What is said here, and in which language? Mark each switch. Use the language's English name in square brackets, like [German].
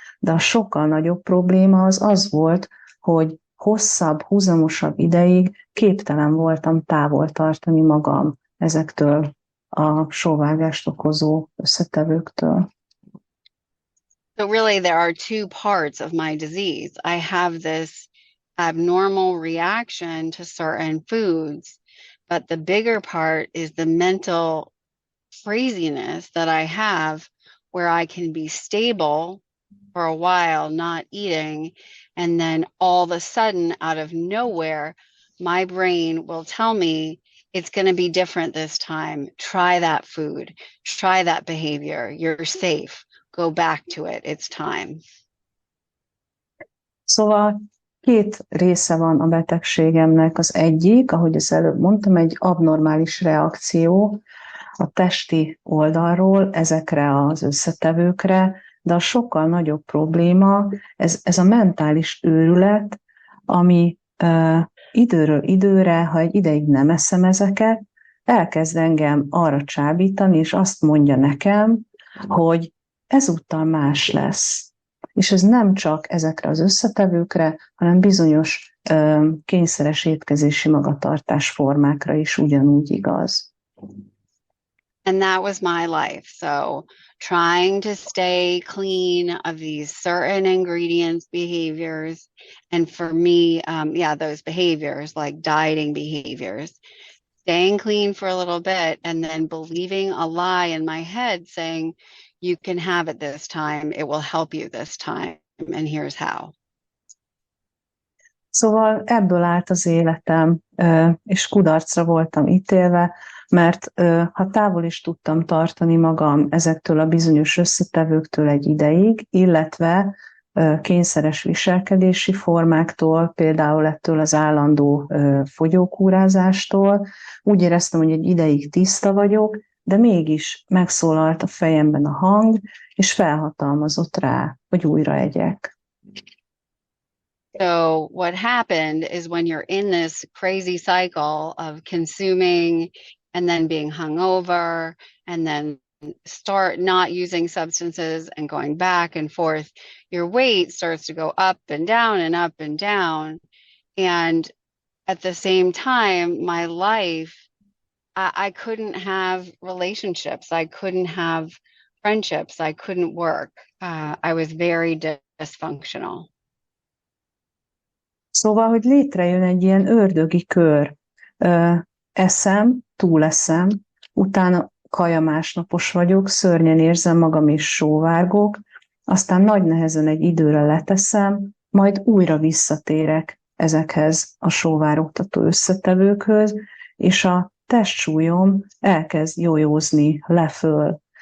[Hungarian] De a sokkal nagyobb probléma az az volt, hogy hosszabb, húzamosabb ideig képtelen voltam távol tartani magam ezektől a sóvárgást okozó összetevőktől. [English] So really there are two parts of my disease. I have this abnormal reaction to certain foods, but the bigger part is the mental craziness that I have where I can be stable for a while not eating, and then all of a sudden out of nowhere my brain will tell me it's going to be different this time. Try that food, try that behavior, you're safe, go back to it, it's time. [Hungarian] Szóval két része van a betegségemnek. Az egyik, ahogy az előbb mondtam, egy abnormális reakció a testi oldalról ezekre az összetevőkre, de a sokkal nagyobb probléma, ez a mentális őrület, ami időről időre, ha egy ideig nem eszem ezeket, elkezd engem arra csábítani, és azt mondja nekem, hogy ezúttal más lesz. És ez nem csak ezekre az összetevőkre, hanem bizonyos kényszeres étkezési magatartás formákra is ugyanúgy igaz. [English] And that was my life. So trying to stay clean of these certain ingredients, behaviors. And for me, those behaviors like dieting behaviors, staying clean for a little bit and then believing a lie in my head saying, you can have it this time. It will help you this time. And here's how. [Hungarian] Szóval ebből állt az életem, és kudarcra voltam ítélve, mert ha távol is tudtam tartani magam ezektől a bizonyos összetevőktől egy ideig, illetve kényszeres viselkedési formáktól, például ettől az állandó fogyókúrázástól, úgy éreztem, hogy egy ideig tiszta vagyok, de mégis megszólalt a fejemben a hang, és felhatalmazott rá, hogy újra egyek. [English] So what happened is when you're in this crazy cycle of consuming and then being hungover and then start not using substances and going back and forth, your weight starts to go up and down and up and down. And at the same time, my life, I couldn't have relationships. I couldn't have friendships. I couldn't work. I was very dysfunctional. [Hungarian] Szóval, hogy létrejön egy ilyen ördögi kör. Eszem, túleszem, utána kaja másnapos vagyok, szörnyen érzem magam és sóvárgok, aztán nagy nehezen egy időre leteszem, majd újra visszatérek ezekhez a sóvárogtató összetevőkhöz, és a testsúlyom elkezd jójózni leföl.